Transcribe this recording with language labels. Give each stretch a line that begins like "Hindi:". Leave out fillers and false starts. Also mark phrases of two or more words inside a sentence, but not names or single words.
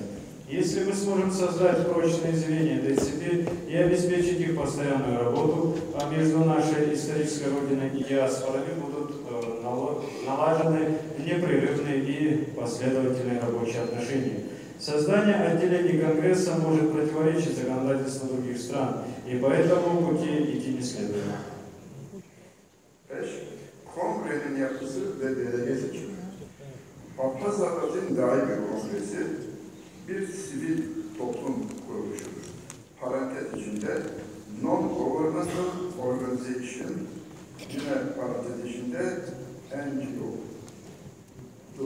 Russian: Если мы сможем создать прочные звенья этой цепи и обеспечить их постоянную работу, а между нашей исторической родиной и диаспорами будут налажены непрерывные и последовательные рабочие отношения. Создание отделений Конгресса может противоречить законодательству других стран, и по этому пути идти не следует.
Turkish: Kongrenin yapısı ve delege seçimi. Abhaz Akademi Daimi Kongresi bir sivil toplum kuruluşudur. Parantez içinde
English: Non-Governmental Organization,
Turkish: yine parantez içinde NGO'dur.